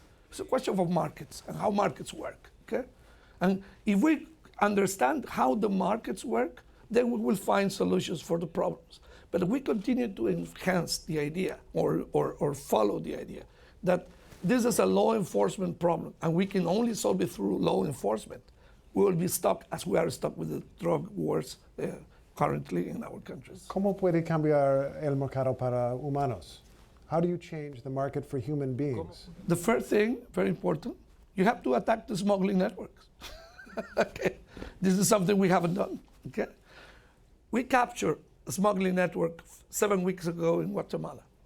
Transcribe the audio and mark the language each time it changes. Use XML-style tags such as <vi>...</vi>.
<en>It's a question of markets and how markets work. Okay, and if we understand how the markets work, then we will find solutions for the problems. But if we continue to enhance the idea or follow the idea that this is a law enforcement problem and we can only solve it through law enforcement, we will be stuck as we are stuck with the drug wars currently in our countries.</en> <es>¿Cómo puede cambiar el mercado para humanos?</es> <en>How do you change the market for human beings? The first thing, very important, you have to attack the smuggling networks. Okay, this is something we haven't done. Okay, we captured a smuggling network 7 weeks ago in Guatemala.</en>